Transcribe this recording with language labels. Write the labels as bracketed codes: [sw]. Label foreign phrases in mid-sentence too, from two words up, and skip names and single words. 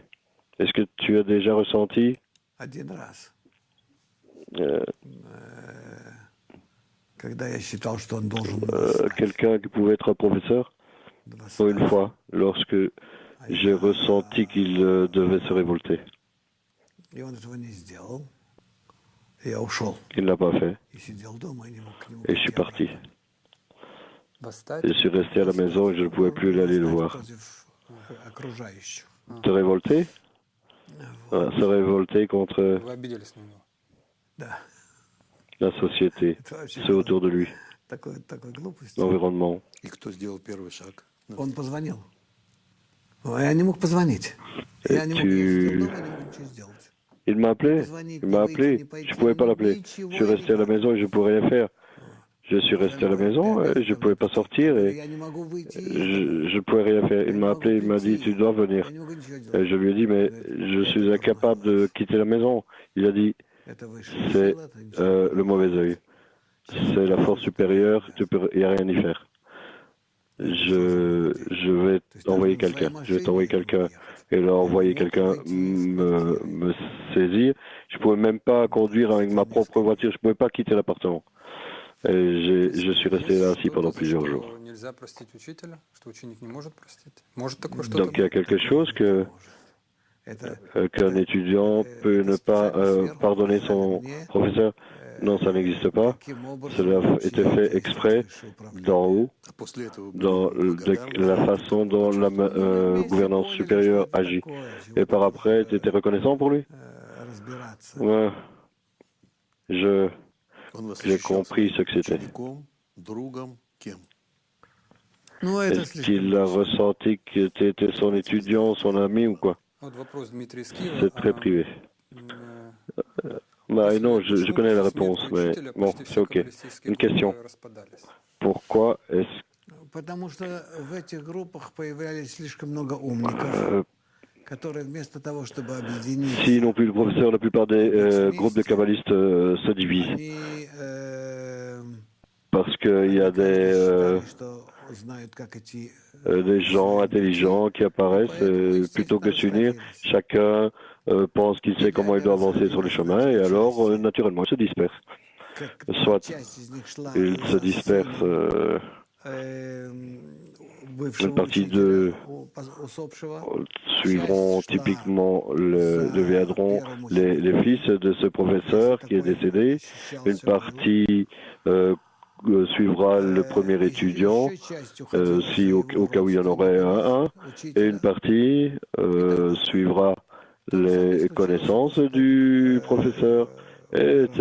[fr] Est-ce que tu as déjà ressenti quelqu'un qui pouvait être un professeur? une fois, lorsque j'ai ressenti qu'il devait se révolter. [ru] И он этого не сделал. Я ушел. [fr] Il ne l'a pas fait. [ru] И сидел дома, и не мог к нему [fr] Et je suis [ru] прийти [fr] parti. [ru] Восстать? [fr] Je suis resté à la maison et je ne pouvais plus aller le voir. [ru] против окружающих. [fr] Se révolter? Se révolter contre [ru] Вы обиделись на него. Да. [fr] la société, [ru] Это вообще [fr] ceux autour de lui, [ru] такой глупость. [fr] l'environnement. [ru] И кто сделал первый шаг? Он позвонил. Я не мог позвонить. Я не мог, я сидел дома, не мог ничего сделать. [fr] Il m'a appelé, je ne pouvais pas l'appeler. Je suis resté à la maison et je ne pouvais rien faire. Je suis resté à la maison et je ne pouvais pas sortir et [ru] Я не могу выйти. [fr] je ne pouvais rien faire. Il m'a appelé, il m'a dit tu dois venir. [ru] Я не могу ничего делать. [fr] Et je lui ai dit mais je suis incapable de quitter la maison. Il a dit [ru] Это высшая [fr] c'est [ru] сила, это ничего. [fr] le mauvais œil. C'est la force supérieure, il n'y a rien à y faire. Je vais envoyer quelqu'un. Je vais t'envoyer quelqu'un. Et là, envoyer quelqu'un me saisir. Je ne pouvais même pas conduire avec ma propre voiture. Je ne pouvais pas quitter l'appartement. Et je suis resté là ainsi pendant plusieurs jours. [ru] Нельзя простить учителя, что ученик не может простить. Может такое что-то [fr] Donc il y a quelque chose qu'un étudiant peut ne pas pardonner son professeur. Non, ça n'existe pas. Cela a été fait exprès d'en haut, [ru] А после этого [fr] dans la façon dont la gouvernance supérieure agit. Et par après, tu étais reconnaissant pour lui? Ouais. [ru] он вас [fr] J'ai [ru] ощущал [fr] compris ce que c'était. [ru] учеником, другом, кем? Ну, это [fr] Est-ce qu'il a ressenti que tu étais son étudiant, son ami ou quoi? [ru] Вот вопрос Дмитрия из Киева. [fr] C'est très privé. Bah non, je connais la réponse, mais bon, c'est ok. Une question. Pourquoi est-ce [ru] Потому что в этих группах появлялись слишком много умников, которые вместо того, чтобы объединить, [fr] si non plus le professeur, la plupart des groupes de kabbalistes se divisent [ru] они [fr] parce qu'il y a [ru] считали, что знают, как идти. [fr] des gens intelligents qui apparaissent plutôt que s'unir. Chacun pense qu'il sait comment il doit avancer sur le chemin et alors naturellement il se disperse. Soit [ru] Часть из них шла [fr] il se disperse, [ru] бывшего [fr] une partie [ru] учителя, [fr] de [ru] усопшего, [fr] suivront typiquement deviendront les fils de ce professeur qui est décédé. Une partie suivra le premier étudiant, si au cas où il y en aurait un, et une partie suivra les connaissances du professeur, etc.